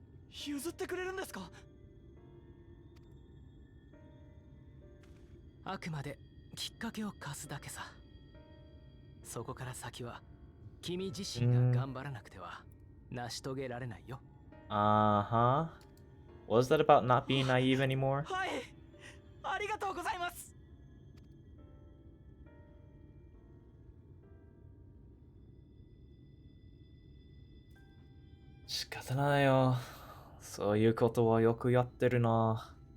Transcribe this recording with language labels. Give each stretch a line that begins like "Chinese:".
Japanese: 譲ってくれるんですか？あくまできっかけを貸すだけさ。そこから先は君自身が頑張らなくては成し遂げられないよ。
English: Uh-huh. Was that about not being naive anymore?
Japanese: はい、ありがとうございます。仕方ないよ。そういうことはよくやってるな。